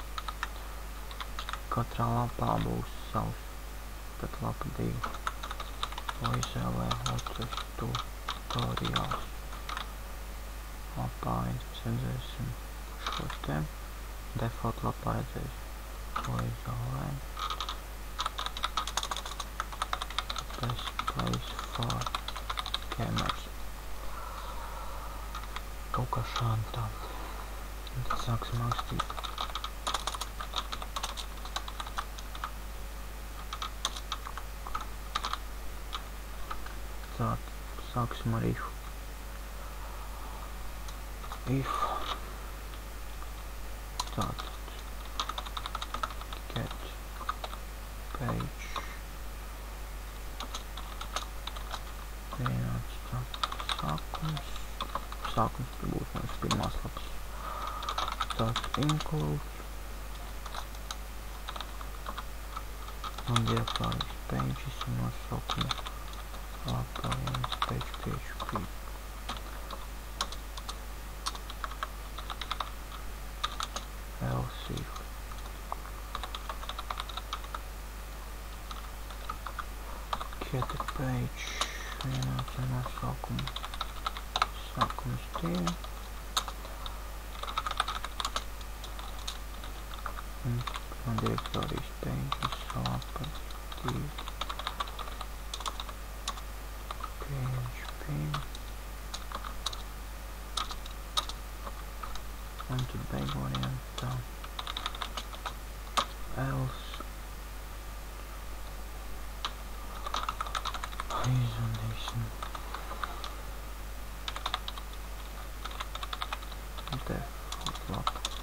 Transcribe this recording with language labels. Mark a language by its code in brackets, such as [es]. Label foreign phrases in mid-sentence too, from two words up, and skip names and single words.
[lv] Katrā lapā būs savs, tad lapa 2. To izvēlē otrs tutoriāls. Lapā 1 mēs redzēsim šos te. Default lapā redzēsim to izvēlē. [en] Best place for gamers. [lv] Kaut kā šādi tā. Un tad sāksim rakstīt. Tātad sāksim ar if. If tātad [en] get page [lv] vienāds sākums. Sākums tur būs manas pirmās lapas. Tātad include un direktorijas pages un nosaukums. Lapa 1 page PHP. [en] Else if get a page [lv] vienāds ar nosaukumu sākums 2 un direktorijas pages lapa 2 PHP un tad beigu variantā else izvadīsim default lapu.